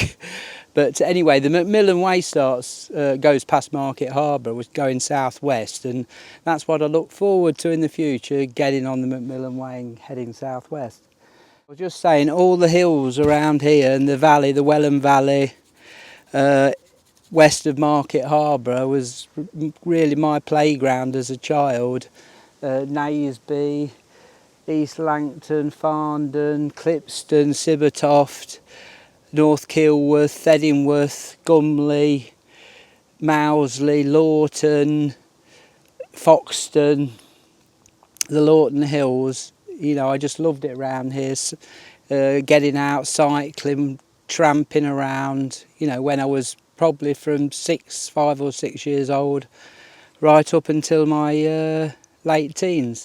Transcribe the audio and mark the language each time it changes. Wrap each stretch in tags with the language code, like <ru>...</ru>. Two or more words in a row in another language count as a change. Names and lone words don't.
<en>But anyway, the Macmillan Way goes past Market Harbour, was going southwest, and that's what I look forward to in the future, getting on the Macmillan Way and heading southwest. I was just saying, all the hills around here and the valley, the Welland Valley, west of Market Harbour, was really my playground as a child. Naisby, East Langton, Farndon, Clipston, Sibbertoft, North Kilworth, Thedingworth, Gumley, Mousley, Lawton, Foxton, the Lawton Hills. You know, I just loved it around here, getting out, cycling, tramping around, you know, when I was probably from 5 or 6 years old, right up until my late teens.</en>